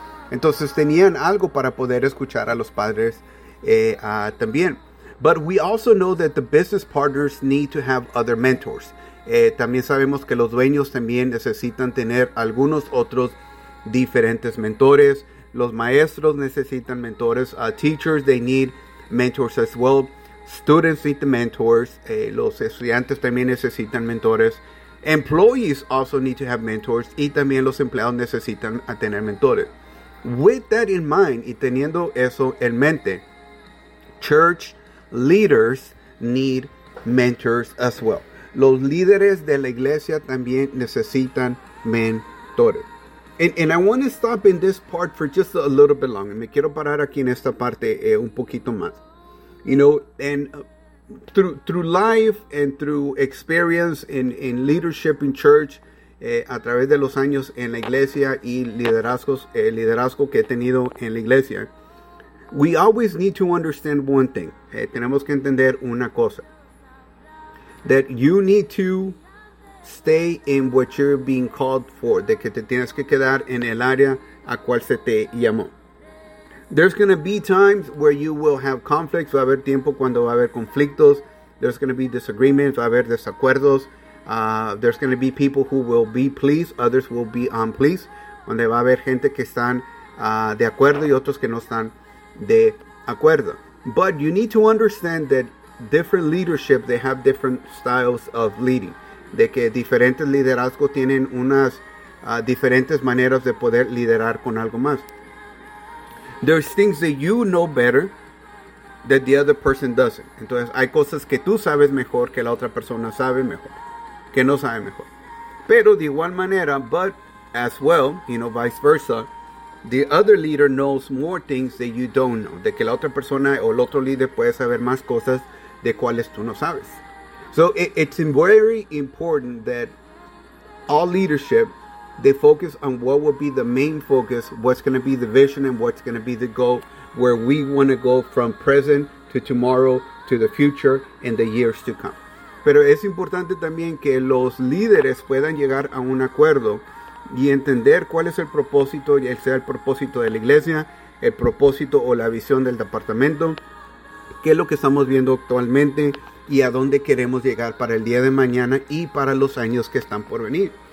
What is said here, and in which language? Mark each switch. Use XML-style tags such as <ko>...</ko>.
<es>Entonces tenían algo para poder escuchar a los padres también.</es> <en>But we also know that the business partners need to have other mentors.</en> <es>También sabemos que los dueños también necesitan tener algunos otros diferentes mentores. Los maestros necesitan mentores.</es> <en>Teachers, they need mentors as well. Students need the mentors.</en> <es>Los estudiantes también necesitan mentores.</es> <en>Employees also need to have mentors.</en> <es>Y también los empleados necesitan tener mentores.</es> <en>With that in mind,</en> <es>y teniendo eso en mente,</es> <en>church leaders need mentors as well.</en> <es>Los líderes de la iglesia también necesitan mentores.</es> <en>And I want to stop in this part for just a little bit longer.</en> <es>Me quiero parar aquí en esta parte un poquito más.</es> <en>You know, and through life and through experience in leadership in church,</en> <es>a través de los años en la iglesia</es> <en>y liderazgo que he tenido en la iglesia, we always need to understand one thing.</en> <es>Tenemos que entender una cosa.</es> <en>That you need to stay in what you're being called for.</en> <es>De que te tienes que quedar en el área a cual se te llamó.</es> <en>There's going to be times where you will have conflicts.</en> <es>Va a haber tiempo cuando va a haber conflictos.</es> <en>There's going to be disagreements.</en> <es>Va a haber desacuerdos.</es> <en>There's going to be people who will be pleased. Others will be unpleased.</en> <es>Donde va a haber gente que están de acuerdo y otros que no están de acuerdo.</es> <en>But you need to understand that different leadership, they have different styles of leading.</en> <es>De que diferentes liderazgos tienen unas diferentes maneras de poder liderar con algo más.</es> <en>There's things that you know better that the other person doesn't.</en> <es>Entonces, hay cosas que tú sabes mejor que la otra persona sabe mejor, que no sabe mejor. Pero de igual manera,</es> <en>but as well, you know, vice versa, the other leader knows more things that you don't know.</en> <es>De que la otra persona o el otro líder puede saber más cosas de cuales tú no sabes.</es> <en>So it's very important that all leadership, they focus on what will be the main focus, what's going to be the vision and what's going to be the goal, where we want to go from present to tomorrow to the future and the years to come.</en> <es>Pero es importante también que los líderes puedan llegar a un acuerdo y entender cuál es el propósito, ya sea el propósito de la iglesia, el propósito o la visión del departamento, qué es lo que estamos viendo actualmente y a dónde queremos llegar para el día de mañana y para los años que están por venir.</es>